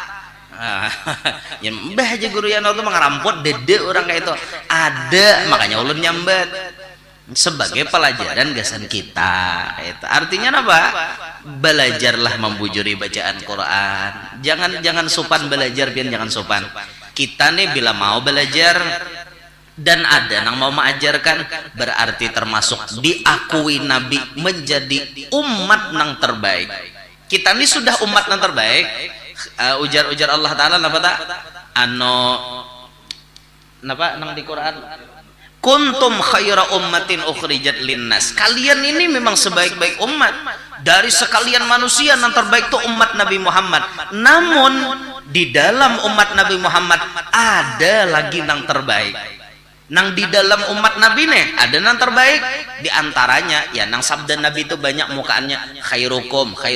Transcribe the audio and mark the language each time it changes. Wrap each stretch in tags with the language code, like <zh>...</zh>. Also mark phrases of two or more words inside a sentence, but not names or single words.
<bjn>yang mbah aja guru yang itu pangaramput dede orang kayak itu ada makanya ulun nyambat sebagai pelajaran gasan kita itu artinya apa belajarlah membujuri bacaan Quran jangan sopan belajar pian jangan sopan kita nih bila mau belajar dan ada yang mau mengajarkan berarti termasuk diakui Nabi menjadi umat yang terbaik. Kita ini sudah umat yang terbaik. Ujar Allah Ta'ala napa tak? Napa nang di Quran?</bjn> <ar>كنتم خير أمة أخرجت للناس.</ar> <bjn>Kalian ini memang sebaik-baik umat dari sekalian manusia yang terbaik itu umat Nabi Muhammad. Namun di dalam umat Nabi Muhammad ada lagi yang terbaik. Nang di dalam umat Nabi nih ada yang terbaik di antaranya ya nang sabda Nabi itu banyak mukaannya khairukum</bjn>